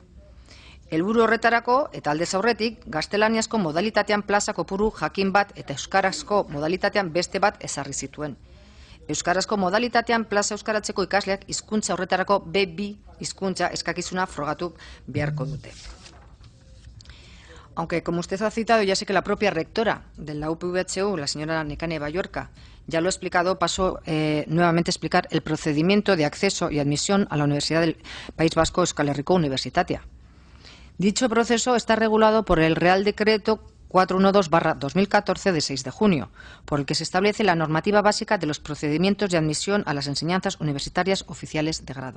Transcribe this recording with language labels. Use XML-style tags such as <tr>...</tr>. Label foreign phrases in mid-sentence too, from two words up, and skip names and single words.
<eu>Helburu horretarako eta aldez aurretik gaztelaniazko modalitatean plaza kopuru jakin bat eta euskarazko modalitatean beste bat ezarri zituen. Euskarazko modalitatean plaza euskaratzeko ikasleak hizkuntza horretarako B2 hizkuntza eskakizuna frogatu beharko dute.</eu> <es>Aunque, como usted ha citado, ya sé que la propia rectora de la UPV-EHU, la señora Nekane Balluerka, ya lo ha explicado, paso nuevamente a explicar el procedimiento de acceso y admisión a la Universidad del País Vasco Euskal Herriko Unibertsitatea. Dicho proceso está regulado por el Real Decreto 412/2014 de 6 de junio, por el que se establece la normativa básica de los procedimientos de admisión a las enseñanzas universitarias oficiales de grado.</es>